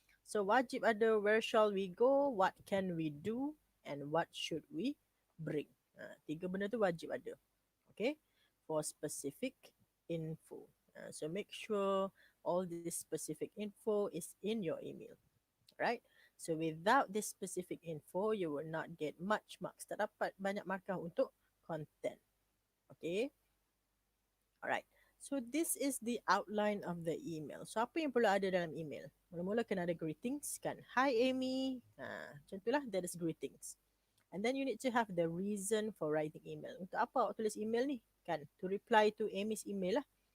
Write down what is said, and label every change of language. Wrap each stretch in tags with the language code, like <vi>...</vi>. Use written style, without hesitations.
<en>So</en> <ms>wajib ada</ms> <en>where shall we go, what can we do, and what should we bring.</en> <ms>3 benda tu wajib ada. Okay.</ms> <en>For specific info. So make sure all this specific info is in your email. Right. So without this specific info, you will not get much marks.</en> <ms>Tak dapat banyak markah untuk content.</ms> <en>Okay. Alright. So this is the outline of the email. So</en> <ms>apa yang perlu ada dalam email? Mula-mula kena ada greetings kan. Hi Amy. Macam itulah,</ms> <en>that is greetings. And then you need to have the reason for writing email.</en> <ms>Untuk apa awak tulis email ni? Kan,</ms> <en>to reply to Amy's email</en> <ms>lah.</ms>